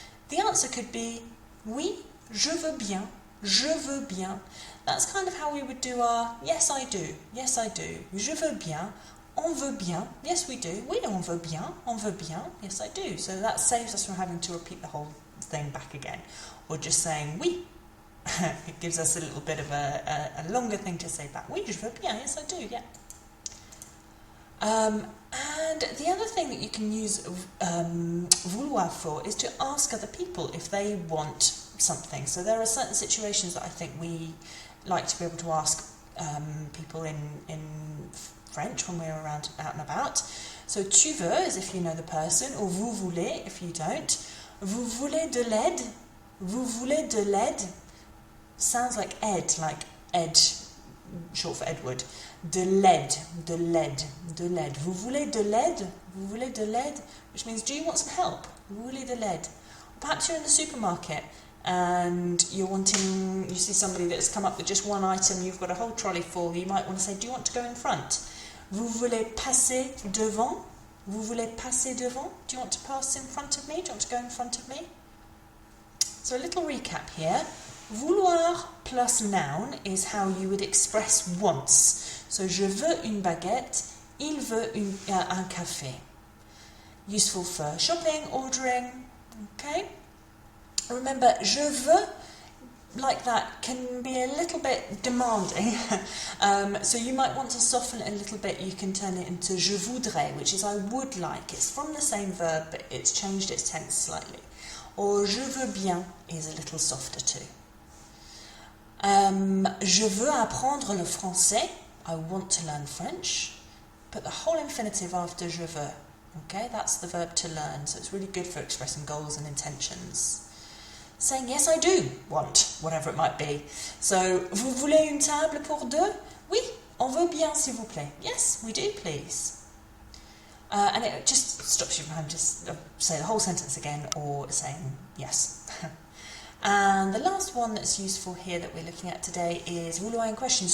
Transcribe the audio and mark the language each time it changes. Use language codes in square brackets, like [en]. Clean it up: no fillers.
[en] The answer could be [fr] oui, je veux bien, je veux bien. [en] That's kind of how we would do our yes I do, yes I do. [fr] Je veux bien, on veut bien, [en] yes we do. [fr] Oui, on veut bien, [en] yes I do. So that saves us from having to repeat the whole thing back again. Or just saying oui. It gives us a little bit of a longer thing to say back. [fr] Oui, je veux bien, [en] yes I do, yeah. And the other thing that you can use vouloir for is to ask other people if they want something. So there are certain situations that I think we like to be able to ask people in French when we're out and about. So [fr] tu veux [en] is if you know the person, or [fr] vous voulez [en] if you don't. [fr] Vous voulez de l'aide? Vous voulez de l'aide? [en] Sounds like Ed, short for Edward. [fr] De l'aide. Vous voulez de l'aide? Vous voulez de l'aide? [en] Which means, do you want some help? [fr] Vous voulez de l'aide? [en] Perhaps you're in the supermarket and you see somebody that's come up with just one item, you've got a whole trolley full, you might want to say, do you want to go in front? [fr] Vous voulez passer devant? Vous voulez passer devant? [en] Do you want to pass in front of me? Do you want to go in front of me? So a little recap here. Vouloir plus noun is how you would express wants. [fr] So, je veux une baguette, il veut un café. [en] Useful for shopping, ordering, okay? Remember, [fr] je veux [en] like that can be a little bit demanding. So you might want to soften it a little bit. You can turn it into [fr] je voudrais, [en] which is I would like. It's from the same verb, but it's changed its tense slightly. Or [fr] je veux bien [en] is a little softer too. [fr] Je veux apprendre le français. [en] I want to learn French. Put the whole infinitive after [fr] je veux. [en] Okay, that's the verb to learn, so it's really good for expressing goals and intentions. Saying yes, I do want, whatever it might be. [fr] So, vous voulez une table pour deux? Oui, on veut bien, s'il vous plaît. [en] Yes, we do, please. And it just stops you from just say the whole sentence again or saying yes. And the last one that's useful here that we're looking at today is vouloir in questions.